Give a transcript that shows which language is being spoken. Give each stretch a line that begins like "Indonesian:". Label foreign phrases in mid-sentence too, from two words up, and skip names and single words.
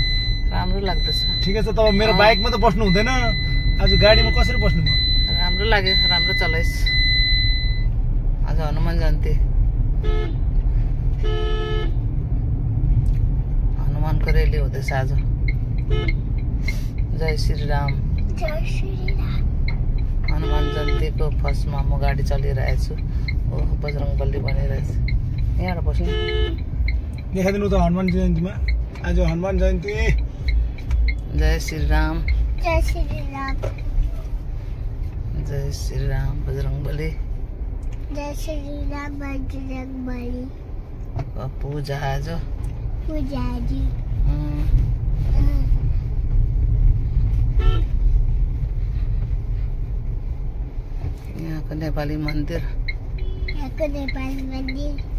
Nepali: राम्रो लाग्दैछ। ठिकै छ। तपाईँ मेरो बाइकमा त बस्नु हुँदैन, आज गाडीमा कसरी बस्नु भयो? राम्रो लाग्यो, राम्रो चलाइस्। आज हनुमान जयन्ती, हनुमानको रेली हुँदैछ आज। जय श्री राम। जय श्री राम। हनुमान जयन्तीको फर्स्टमा म गाडी चलिरहेको छु। ओ बजरङ्गबली बनिरहेछ। यहाँ बस्नु देखाइदिनु त हनुमान जयन्तीमा। आज हनुमान जयन्ती। जय श्री राम। जय श्री राम। जय श्री राम बजरङ्गबली। जय श्री राम बजरङ्गबली। पूजा आज। पूजा जी। यहाँको नेपाली मन्दिर। यहाँको नेपाली मन्दिर।